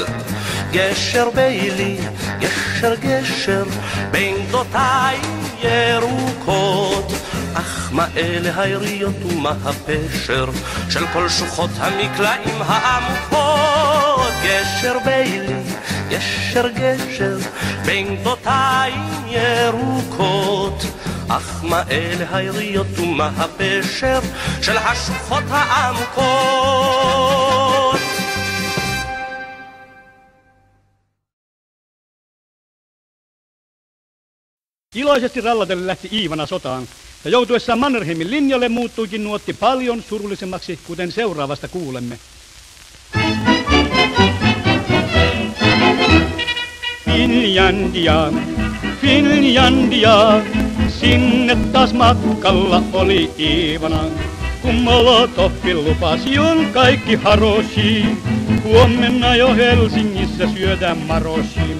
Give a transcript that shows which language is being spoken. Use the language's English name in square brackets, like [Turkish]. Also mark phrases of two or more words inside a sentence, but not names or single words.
[Hebrew] גשר בילי, גשר גשר, בין גדותיים ירוקות, אך מה אלה היריות ומה הפשר של כל שוחות המקלעים העמוקות. גשר בילי, גשר גשר, בין גדותיים ירוקות, אך מה אלה היריות ומה הפשר של השוחות העמוקות. [Finnish] Iloisesti rallatellen lähti Iivana sotaan, ja joutuessaan Mannerheimin linjalle muuttuikin nuotti paljon surullisemmaksi, kuten seuraavasta kuulemme. Finlandia, Finlandia, sinne taas matkalla oli Iivana, kun Molotovin lupasi on kaikki haroshi, huomenna jo Helsingissä syödään maroshi.